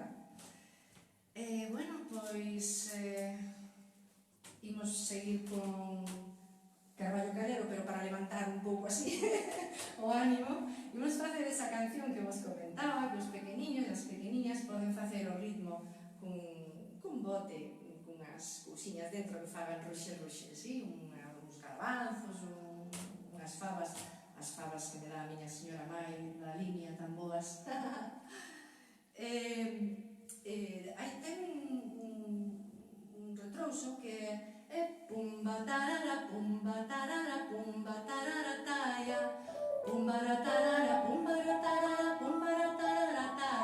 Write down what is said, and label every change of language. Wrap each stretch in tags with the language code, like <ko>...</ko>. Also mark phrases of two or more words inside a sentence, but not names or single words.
<gl>Bueno, pois imos seguir con Carballo Calero, pero para levantar un pouco así o ánimo, imos facer esa canción que vos comentaba, que os pequeniños e as pequeniñas poden facer o ritmo cun bote, cunhas cousiñas dentro que fagan ruxe, sí? Uns garbanzos, unhas favas, as favas que me dá a miña señora mai na liña tan boas. Aí ten un retrouso que é pumba tarara pumba tarara pumba tarara taia, pumba tarara pumba tarara pumba tarara</gl>